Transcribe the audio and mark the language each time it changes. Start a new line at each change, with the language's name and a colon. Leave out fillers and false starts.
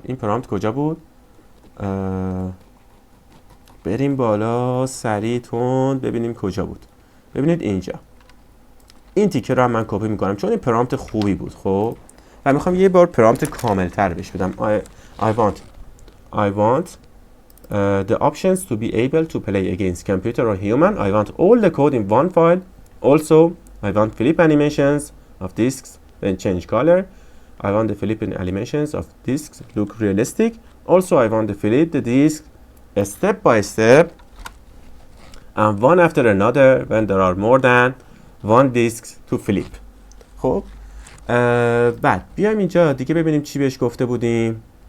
Persian: این پرامپت کجا بود؟ بریم بالا سریع تند ببینیم کجا بود. ببینید اینجا. این تیکه رو هم من کپی میکنم چون این پرامپت خوبی بود. خب و میخوام یه بار پرامپت کامل تر بهش بدم.
English: I want the options to be able to play against computer or human. I want all the code in one file. Also I want flip animations of disks then change color. I want the flip animations of disks look realistic. Also I want to flip the disk step by step and one after another when there are more than one disks to flip.
Persian: خب بعد بیایم اینجا دیگه ببینیم چی بهش گفته بودیم.